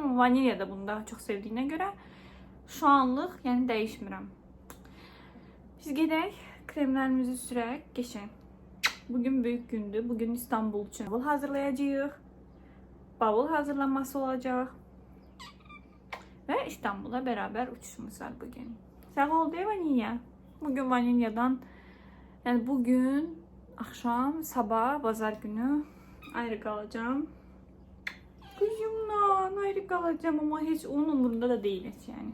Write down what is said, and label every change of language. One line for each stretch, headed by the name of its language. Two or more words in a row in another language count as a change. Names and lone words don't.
Azerbaijani: Amma vanilya da bunu daha çox sevdiyinə görə şu anlıq yəni dəyişmirəm. Biz gedək, kremlərimizi sürək, geçək. Bugün böyük gündür. Bugün İstanbul üçün bavul hazırlayacağıq. Bavul hazırlanması olacaq.
Turkish: Və İstanbul'a beraber uçuşumuz var bugün.
Azerbaijani: Sağ ol deyə vanilya.
Turkish: Bugün vanilyadan, yəni bugün akşam, sabah, bazar günü ayrı kalacağım. Kuzumla ayrı kalacağım ama hiç onun umurunda da değil yani.